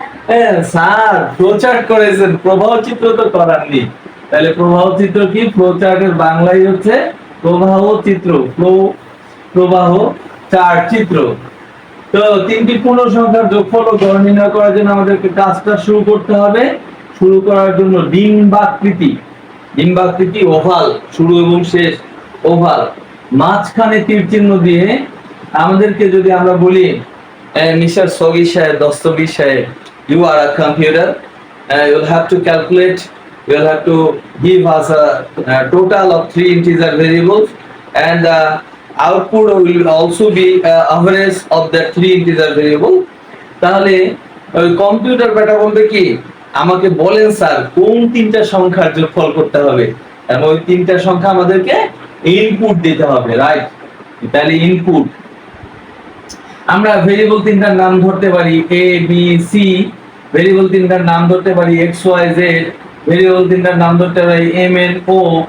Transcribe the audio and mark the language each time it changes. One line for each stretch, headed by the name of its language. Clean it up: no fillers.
Bangla: হ্যাঁ sir, flow chart করেছেন, প্রবাহ চিত্র তো করাননি। তাহলে প্রবাহ চিত্র কি? ফ্লো চার্টের বাংলাই হচ্ছে প্রবাহ চিত্র, প্রবাহ চার্ট চিত্র। তো 3টি পূর্ণ সংখ্যার যোগফল ও গড় নির্ণয় করার জন্য আমাদেরকে কাজটা শুরু করতে হবে। শুরু করার জন্য ডিম্বাকৃতি ওভাল, শুরু এবং শেষ ওভাল, মাঝখানে তীর চিহ্ন দিয়ে আমাদেরকে যদি আমরা বলি মিস্টার সগি সাহেব, দস্তগীর সাহেব,
English: you are a computer, you'll have to calculate, you'll have to give us a total of 3 integer variables, and the output will also be average of the 3 integer variable.
Bangla: তাহলে ওই কম্পিউটার ব্যাটা বলবে কি, আমাকে বলেন sir কোন 3টা সংখ্যার যোগফল করতে হবে, এবং ওই 3টা সংখ্যা আমাদেরকে ইনপুট দিতে হবে, রাইট? তাহলে ইনপুট আমরা ভেরিয়েবল 3টার নাম ধরতে পারি এ বি সি, ভেরিয়েবল 3টার নাম ধরতে পারি এক্স ওয়াই জেড, ভেরিয়েবল 3টার নাম ধরতে পারি এম এন ও,